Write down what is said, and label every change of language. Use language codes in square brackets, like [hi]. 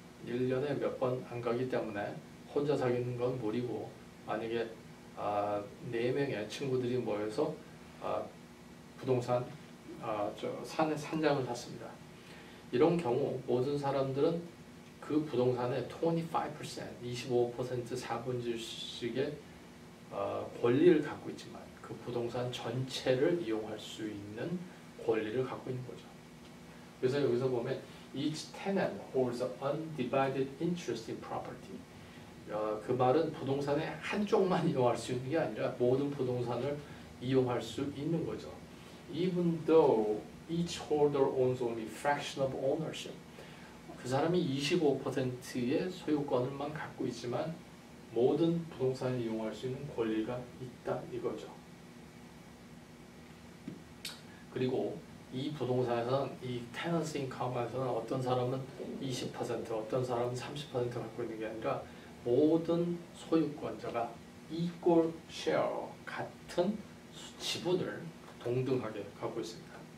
[ko] 1년에 몇 번 안 가기 때문에 혼자 사귀는 건 무리고 만약에 4명의 친구들이 모여서 부동산 산장을 샀습니다. 이런 경우 모든 사람들은 그 부동산의 25%, 4분질씩의 권리를 갖고 있지만 그 부동산 전체를 이용할 수 있는 권리를 갖고 있는 거죠. 그래서 여기서 보면 [en] each tenant holds an undivided interest in property. [ko] 그 말은 부동산의 한쪽만 이용할 수 있는 게 아니라 모든 부동산을 이용할 수 있는 거죠. [en] Even though each holder owns only fraction of ownership. [ko] 그 사람이 25%의 소유권을만 갖고 있지만 모든 부동산을 이용할 수 있는 권리가 있다 이거죠. 그리고 이 부동산에서는 이 tenancy in common에서는 어떤 사람은 20%, 어떤 사람은 30% 갖고 있는 게 아니라 모든 소유권자가 equal share, 같은 지분을 동등하게 갖고 있습니다.